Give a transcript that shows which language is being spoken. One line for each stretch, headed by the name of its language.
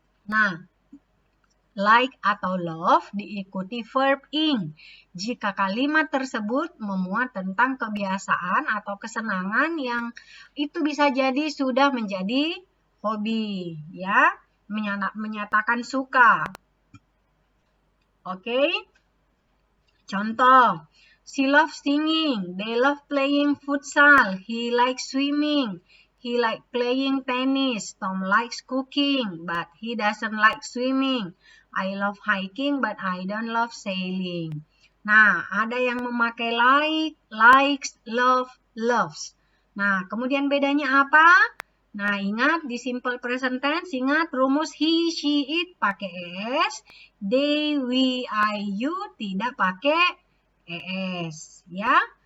Indonesian: Nah, like atau love diikuti verb ing jika kalimat tersebut memuat tentang kebiasaan atau kesenangan yang itu bisa jadi sudah menjadi hobi ya, menyatakan suka. Oke. Contoh,
English: she loves singing, they love playing futsal, he likes swimming, he likes playing tennis, Tom likes cooking, but he doesn't like swimming. I love hiking, but I don't love sailing.
Indonesian: Nah, ada yang memakai like, likes, love, loves. Nah, kemudian bedanya apa? Nah, ingat di simple present tense, ingat rumus he, she, it pakai es, they, we, I, you tidak pakai es, ya.